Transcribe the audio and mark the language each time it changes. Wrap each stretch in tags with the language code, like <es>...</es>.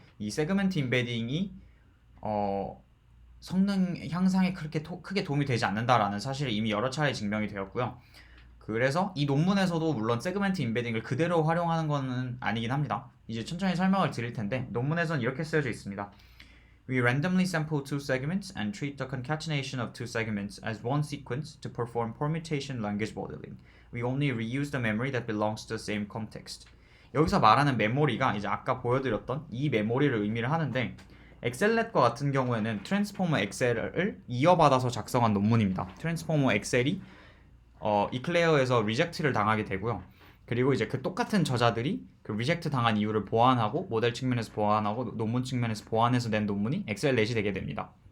<ko>이 세그멘트 임베딩이 성능 향상에 그렇게 크게 도움이 되지 않는다라는 사실이 이미 여러 차례 증명이 되었고요. 그래서 이 논문에서도 물론 세그멘트 임베딩을 그대로 활용하는 것은 아니긴 합니다. 이제 천천히 설명을 드릴 텐데, 논문에서는 이렇게 쓰여져 있습니다.</ko> <en>We randomly sample two segments and treat the concatenation of two segments as one sequence to perform permutation language modeling. We only reuse the memory that belongs to the same context.</en> <ko>여기서 말하는 메모리가 이제 아까 보여드렸던 이 메모리를 의미를 하는데, 엑셀렛과 같은 경우에는 트랜스포머 엑셀을 이어받아서 작성한 논문입니다. 트랜스포머 엑셀이 이클레어에서 리젝트를 당하게 되고요. 그리고 이제 그 똑같은 저자들이 그 리젝트 당한 이유를 보완하고 모델 측면에서 보완하고 논문 측면에서 보완해서 낸 논문이 엑셀렛이 되게 됩니다.</ko>